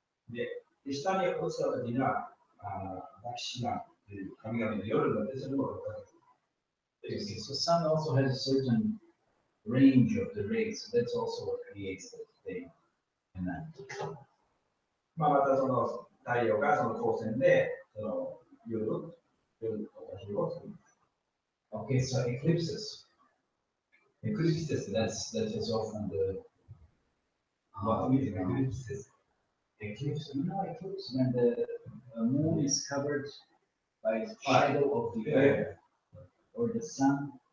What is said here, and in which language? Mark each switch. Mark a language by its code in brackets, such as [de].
[ja] で、下に落ちた時には、ダキシナという神々の夜になって、それも6ヶ月。 [en] So sun also has a certain range of the rays. So that's also what creates the day and night. [ja] またその太陽がその光線でその夜とか日を作ります。 [en] Okay, so eclipses. Eclipses, that is often the What means eclipses? Eclipse, eclipse when the moon is covered by shadow of the earth or the sun.